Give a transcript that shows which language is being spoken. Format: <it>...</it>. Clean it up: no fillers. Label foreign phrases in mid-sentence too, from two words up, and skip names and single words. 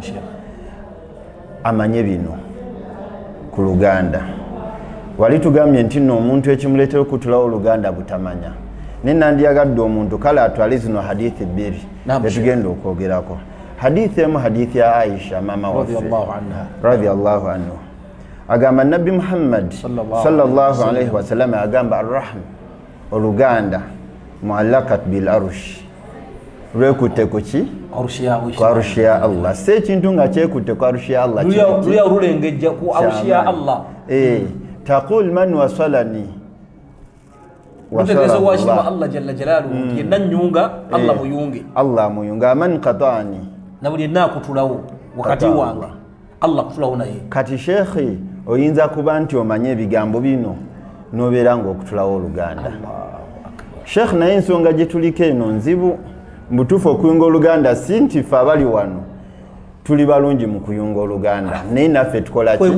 <lg>Amanye bino ku Luganda. Wali tugambye nti nno omuntu ekimuleetera okutulawo Oluganda butamanya. Ne nandiyagadde omuntu kale atwale zino hadithi bbiri etugenda okwogerako. Hadithi emu hadithi ya Aisha mama waffe</lg> <ar>رضي الله عنه.</ar> <lg>Agamba Nabbi Muhammad</lg> <ar>صلى الله عليه وسلم</ar> <lg>agamba arrahm Oluganda</lg> <ar>معلقة بالعرش.</ar> <lg>Lwekutte kuki? Ku arushi ya Allah. Se ekintu nga kyekutte ku arushi ya Allah. Luya olulengejja ku arushi ya Allah.</lg> <ar>تقول من وصلني وصلني الله جل جلاله</ar> <lg>yenna nyunga Allah muyunge. Allah muyunga</lg> <ar>من قطعني</ar> <lg>na buli nakutulawo wakati wange Allah kutulawo naye. Kati shekhi oyinza kuba nti omanye ebigambo bino nobeera ng'okutulawo Oluganda. Sheikh naye ensonga gye tuliko eno nzibu mbutuufu okuyunga Oluganda si nti ffe abali wano tuli balungi mu kuyunga Oluganda naye naffe tukola ki?</lg>